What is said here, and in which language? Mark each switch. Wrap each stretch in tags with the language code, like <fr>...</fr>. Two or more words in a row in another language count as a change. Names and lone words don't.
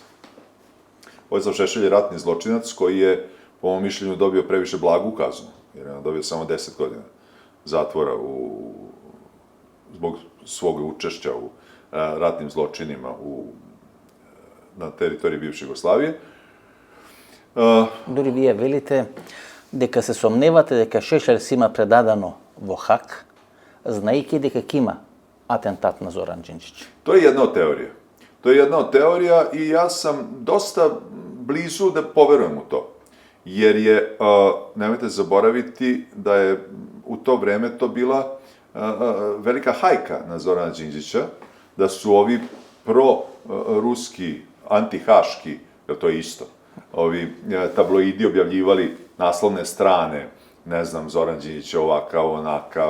<sr>Vojislav Šešelj je ratni zločinac koji je, po mom mišljenju, dobio previše blagu kaznu, jer je on dobio samo 10 godina zatvora zbog svog učešća u ratnim zločinima na teritoriji bivše Jugoslavije.</sr> <mk>Дури вие велите дека се сомневате дека Шешел си има предадено во Хаг, знаејќи дека ќе има атентат на Зоран Џинџиć.</mk> <sr>To je jedna od teorija. To je jedna od teorija i ja sam dosta blizu da poverujem u to. Jer je, nemojte zaboraviti, da je u to vreme to bila velika hajka na Zorana Đinđića, da su ovi pro-ruski, anti-haški, jer to je isto, ovi tabloidi objavljivali naslovne strane, ne znam, Zoran Đinđić je ovakav, onakav.</sr>